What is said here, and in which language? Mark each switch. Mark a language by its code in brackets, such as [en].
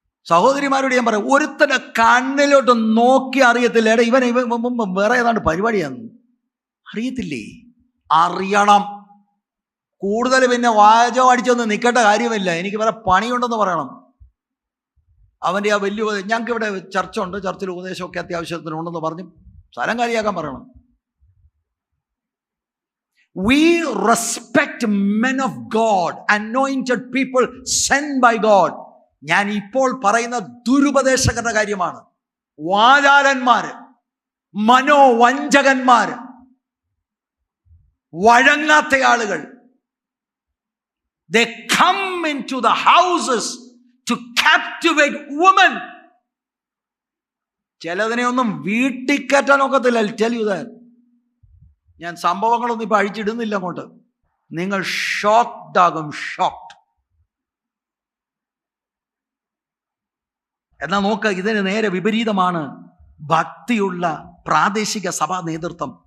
[ml] സഹോദരിമാരോട് ഞാൻ പറയാം, ഒരുത്തന്റെ കണ്ണിലോട്ട് നോക്കി അറിയത്തില്ല, എടാ ഇവൻ വേറെ ഏതാണ്ട് പരിപാടിയാണ്, അറിയത്തില്ലേ? അറിയണം. കൂടുതൽ പിന്നെ വാചകം അടിച്ചൊന്നും നിൽക്കേണ്ട കാര്യമില്ല, എനിക്ക് വേറെ പണിയുണ്ടെന്ന് പറയണം. അവൻ്റെ ആ വലിയ ഞങ്ങൾക്ക് ഇവിടെ ചർച്ചുണ്ട്, ചർച്ചിൽ ഉപദേശമൊക്കെ അത്യാവശ്യത്തിനുണ്ടെന്ന് പറഞ്ഞ് സ്ഥലം കാര്യമാക്കാൻ പറയണം. [en] We respect men of God, anointed people sent by God. [ml] ഞാൻ ഇപ്പോൾ പറയുന്ന ദുരുപദേശകരുടെ കാര്യമാണ്. വാചാലന്മാര്, മനോവഞ്ചകന്മാര്, വഴങ്ങാത്ത ആളുകൾ. [en] They come into the houses to captivate women. [ml] ചിലതിനെ ഒന്നും വീട്ടിൽ കയറ്റാൻ ഒക്കത്തില്ല. [en] I'll tell you that. [ml] ഞാൻ സംഭവങ്ങളൊന്നും ഇപ്പൊ അഴിച്ചിടുന്നില്ല അങ്ങോട്ട്. നിങ്ങൾ ഷോക്ക്ഡ് ആകും, ഷോക്ക്ഡ്. എന്നാൽ നോക്ക, ഇതിന് നേരെ വിപരീതമാണ് ഭക്തിയുള്ള പ്രാദേശിക സഭാ നേതൃത്വം.